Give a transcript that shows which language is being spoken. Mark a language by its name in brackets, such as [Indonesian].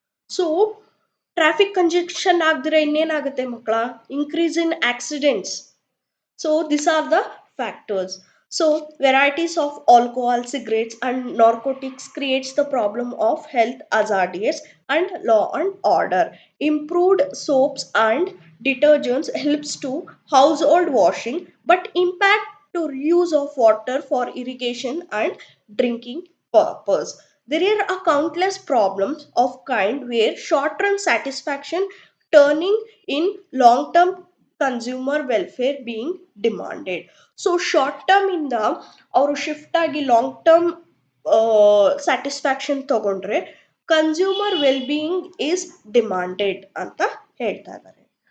[Kannada] So traffic conjunction ಆಗದಿರ ಇನ್ನೇನಾಗುತ್ತೆ ಮಕ್ಕಳ? [English] Increase in accidents. So these are the factors. So varieties of alcohol, cigarettes and narcotics creates the problem of health hazards and law and order. Improved soaps and detergents helps to household washing but impact to reuse of water for irrigation and drinking purpose. There are countless problems of kind where short-term satisfaction turning in long-term consumer welfare being demanded. [Kannada] So short term ಇಂದ ಅವರು shift ಆಗಿ long term satisfaction ತಗೊಂಡ್ರೆ [English] consumer well being is demanded [Kannada] ಅಂತ ಹೇಳ್ತಾ ಇದ್ದಾರೆ.